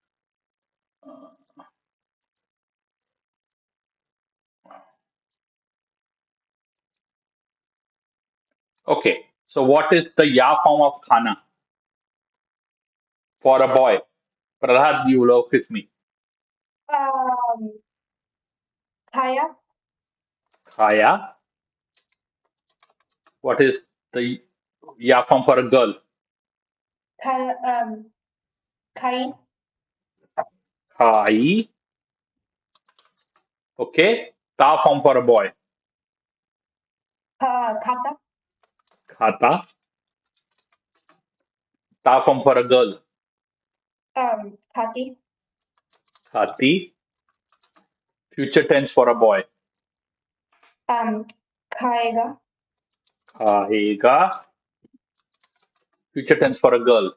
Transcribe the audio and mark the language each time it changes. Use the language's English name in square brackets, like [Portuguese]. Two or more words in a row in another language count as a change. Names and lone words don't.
[English] Okay, so what is the ya form of khana for a boy? Prahlad, you will work with me. [Hindi] Um, खाया. Khaya. [English] What is the ya form for a girl? [Hindi] खा खाई. Khai. Okay. [English] Ta form for a boy. [Hindi] खाता. [English] Khata. Ta form for a girl. [Hindi] खाती. [English] Khati. Future tense for a boy. [Hindi] खाएगा. [English] Khayega. Future tense for a girl.